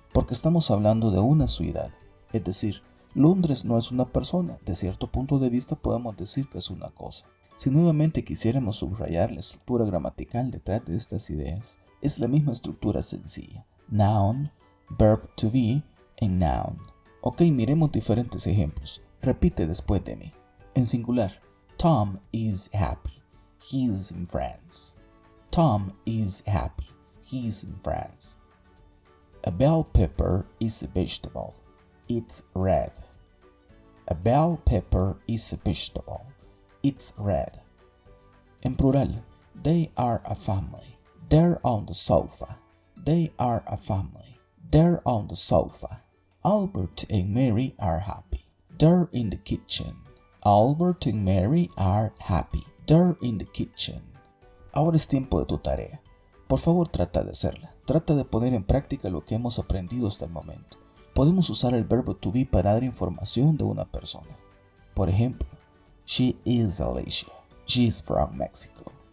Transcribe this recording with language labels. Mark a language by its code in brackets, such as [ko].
[es] porque estamos hablando de una ciudad, es decir, Londres no es una persona, de cierto punto de vista podemos decir que es una cosa. Si nuevamente quisiéramos subrayar la estructura gramatical detrás de estas ideas, es la misma estructura sencilla, noun, verb to be en noun. Ok, miremos diferentes ejemplos. Repite después de mí. En singular, [en] Tom is happy. He is in France. Tom is happy. He is in France. A bell pepper is a vegetable. It's red. A bell pepper is a vegetable. It's red. [es] En plural, [en] they are a family. They're on the sofa. They are a family. They're on the sofa. Albert and Mary are happy. They're in the kitchen. Albert and Mary are happy. They're in the kitchen. [es] Ahora es tiempo de tu tarea. Por favor, trata de hacerla. Trata de poner en práctica lo que hemos aprendido hasta el momento. Podemos usar el verbo to be para dar información de una persona. Por ejemplo, she is Alicia. She's from Mexico.